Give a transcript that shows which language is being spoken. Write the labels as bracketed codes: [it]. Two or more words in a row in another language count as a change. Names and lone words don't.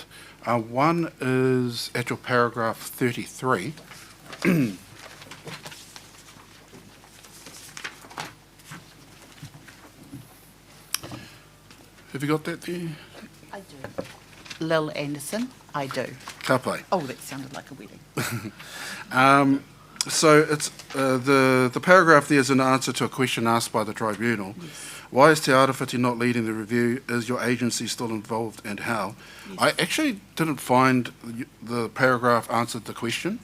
[en] One is at your paragraph 33. Have you got that there? I do. Lil Anderson, I do. [mi] Ka pai. [en] Oh, that sounded like a wedding. So it's the paragraph there is an answer to a question asked by the tribunal. Yes. Why is Te Arawhiti not leading the review? Is your agency still involved, and how? Yes. I actually didn't find the paragraph answered the question.